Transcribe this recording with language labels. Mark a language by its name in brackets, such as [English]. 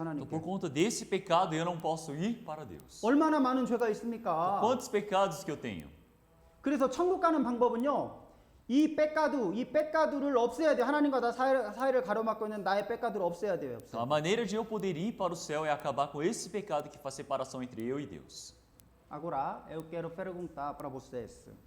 [Portuguese] Então, por conta desse pecado, eu não posso ir para Deus. [Korean] 얼마나 많은 죄가 있습니까? [Portuguese] Quantos pecados que eu tenho? [Korean] 그래서 천국 가는 방법은요. 이 peccado를 없애야 돼요. 하나님과 나 사이를 가로막고 있는 나의 peccado를 없애야 돼요. [Portuguese] Então, a maneira de eu poder ir para o céu é acabar com esse pecado que faz separação entre eu e Deus. Agora, eu quero perguntar para vocês.